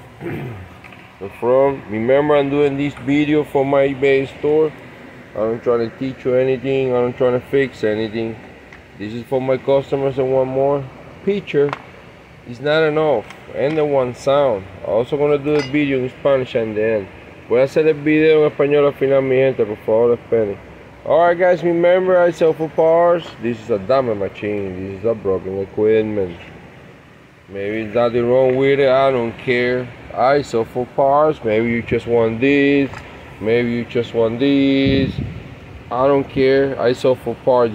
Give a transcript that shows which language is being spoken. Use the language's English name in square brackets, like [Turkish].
[English] The front. Remember, I'm doing this video for my eBay store. I'm trying to teach you anything. I'm trying to fix anything. This is for my customers and one more picture. It's not enough. And the one sound. I'm also gonna do a video in Spanish at the end. [Spanish] Voy a hacer el video en español al final, mi gente, por favor, esperen. [English] Alright guys, remember I sell for parts. This is a damage machine. This is a broken equipment. Maybe there's nothing wrong with it. I don't care. I sell for parts. Maybe you just want this. Maybe you just want this. I don't care. I sell for parts.